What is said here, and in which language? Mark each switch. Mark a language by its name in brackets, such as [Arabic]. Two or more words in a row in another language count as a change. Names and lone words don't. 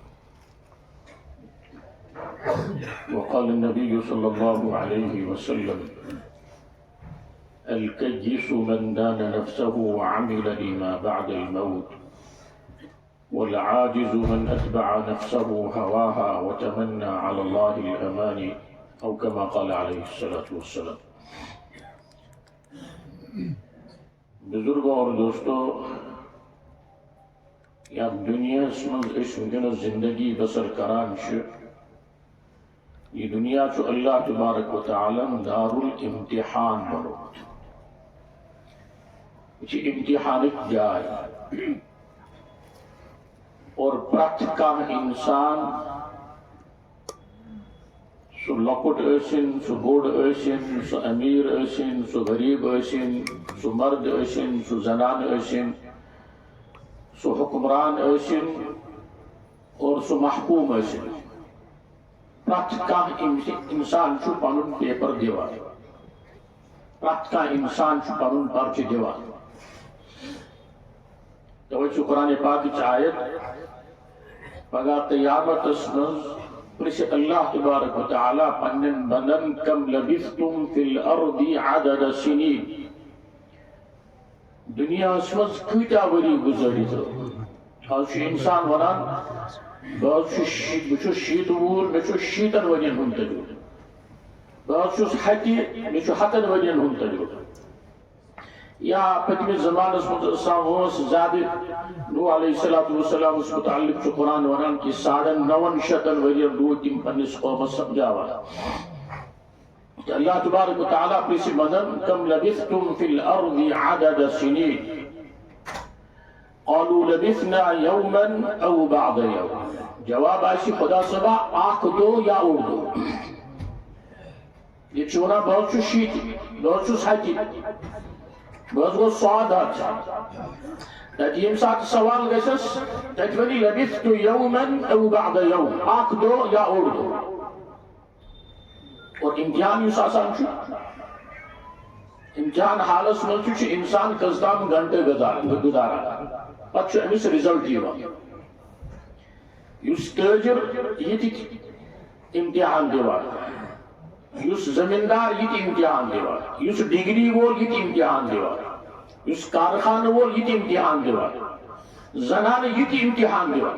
[Arabic] وقال النبي صلى الله عليه وسلم الكيس من دان نفسه وعمل لما بعد الموت والعاجز من أتبع نفسه هواها وتمنى على الله الأماني أو كما قال عليه الصلاة والسلام. [Kashmiri] بزرگوں اور دوستو، یا دنیا من ونکس زندگی بسر کران یہ دنیا اللہ تبارک و تعالی [Arabic] دار الامتحان [Kashmiri] بنوت. یہ امتحانک جائے اور پرت کانٛہہ انسان سو لۄکُٹ ٲسِن سو بوڑ ٲسِن سو امیر ٲسِن سو غریب ٲسِن سو مرد ٲسِن سو زنان ٲسِن سو حکمران ٲسِن اور سو محکوم ٲسِن، پرٛٮ۪تھ کانٛہہ انسان چھُ پنُن پیپر دِوان، پرٛٮ۪تھ کانٛہہ انسان چھُ پنُن پرچہِ دِوان. توے چھُ قرآن پاکٕچ آیت پگاہ قیامتس منٛز پرژھِ اللہ تبارک و تعالیٰ پننٮ۪ن بندن [Arabic] کم لبثتم فی الارض عدد سنین، [Kashmiri] دنیاہس منٛز کۭتیاہ ؤری گُزٲرِتھ. آز چھُ انسان ونان بہٕ چھُس 60 وُہُر، مےٚ چھُ 60 ؤرین ہُنٛد تجربہٕ، بہٕ چھُس 100 مےٚ چھُ 100 ؤرین ہُنٛد تجربہٕ. یا پٔتمِس زمانس منٛز آسان وٲنٛس زیادٕ، نوح علیہ السلام متعلق چھُ قرآن ونان کہ 950 ؤرین روٗدۍ تِم پننِس قومس سمجھاوان. [Arabic] اللہ تبارک و تعالیٰ [Kashmiri] پرژھِ بندن [Arabic] کم لبثتم فی الارض عدد سنین قالوا لبثنا یوما او بعض یوم. [Kashmiri] جواب آسہِ خدا صٲبا اکھ دۄہ یا اوٚڑ دۄہ. ییٚتہِ چھُ ونان بہٕ حظ چھُس 60، بہٕ حظ چھُس 100، بہٕ حظ گوٚوس 100 تتہِ ییٚمہِ ساتہٕ سوال گژھٮ۪س تتہِ ونہِ [Arabic] لبثت یوما او بعض یوم، [Kashmiri] اکھ دۄہ یا اوٚڑ دۄہ. اور امتحان یُس آسان چھُ، امتحان حالس منٛز چھُ انسان کٔژتام گنٹہٕ گُزاران، پتہٕ چھُ أمِس رِزلٹ یِوان. یُس تٲجِر یِتہِ امتحان دِوان، یُس زمیٖندار یِتہِ امتحان دِوان، یُس ڈگری وول یِتہِ امتحان دِوان، یُس کارخانہٕ وول یِتہِ امتحان دِوان، زنانہٕ یِتہِ امتحان دِوان.